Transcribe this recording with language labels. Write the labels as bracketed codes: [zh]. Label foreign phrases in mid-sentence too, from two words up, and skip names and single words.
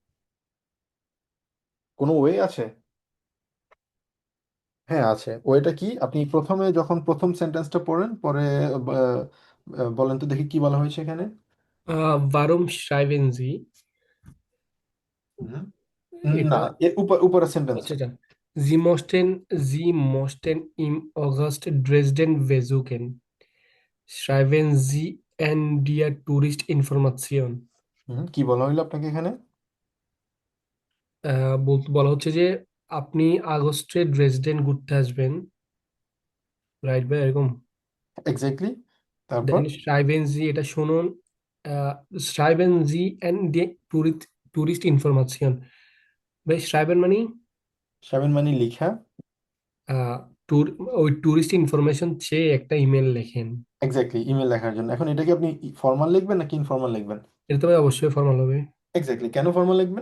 [bn] কোনো ওয়ে আছে? হ্যাঁ আছে। ওয়েটা কি, আপনি প্রথমে যখন প্রথম সেন্টেন্সটা পড়েন, পরে বলেন তো দেখি কি বলা হয়েছে এখানে। [de] Warum schreiben Sie? [bn] হুম। না, এটা, এর উপরের আচ্ছা সেন্টেন্সটা। আচ্ছা। [de] Sie mussten im August Dresden besuchen. Schreiben Sie an der Touristinformation. [bn] কি বলা হইলো আপনাকে এখানে? বলা হচ্ছে যে আপনি আগস্টে ড্রেসডেন ঘুরতে আসবেন, রাইট ভাই, এরকম। এক্স্যাক্টলি। তারপর [de] দেন schreiben Sie, [bn] এটা শুনুন, [de] schreiben Sie an die Tourist Information. [bn] ভাই schreiben মানে সেভেন মানে লিখা। আহ, ট্যুর ওই টুরিস্ট ইনফরমেশন চেয়ে একটা ইমেল লেখেন। এক্স্যাক্টলি, ইমেল লেখার জন্য। এখন এটা কি আপনি ফর্মাল লিখবেন নাকি ইনফর্মাল লিখবেন? এটা তো ভাই অবশ্যই ফর্মাল হবে, এক্স্যাক্টলি, কেন ফর্মাল লিখবেন?